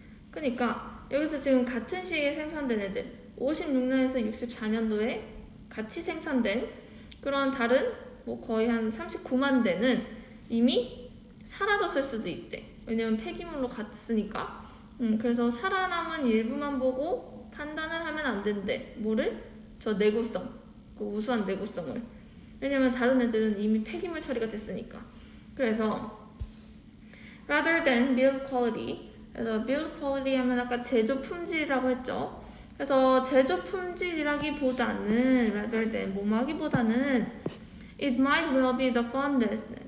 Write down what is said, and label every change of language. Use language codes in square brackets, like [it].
[ko] 그러니까 여기서 지금 같은 시기에 생산된 애들 56년에서 64년도에 같이 생산된 그런 다른 뭐 거의 한 39만 대는 이미 사라졌을 수도 있대. 왜냐면 폐기물로 갔으니까. 그래서 살아남은 일부만 보고 판단을 하면 안 된대. 뭐를? 저 내구성, 그 우수한 내구성을. 왜냐면 다른 애들은 이미 폐기물 처리가 됐으니까. 그래서 [en] rather than build quality. [ko] 그래서 [en] build quality [ko] 하면 아까 제조 품질이라고 했죠. 그래서 제조 품질이라기보다는 [en] rather than [ko] 뭐하기보다는 [en] it might well be the fondness.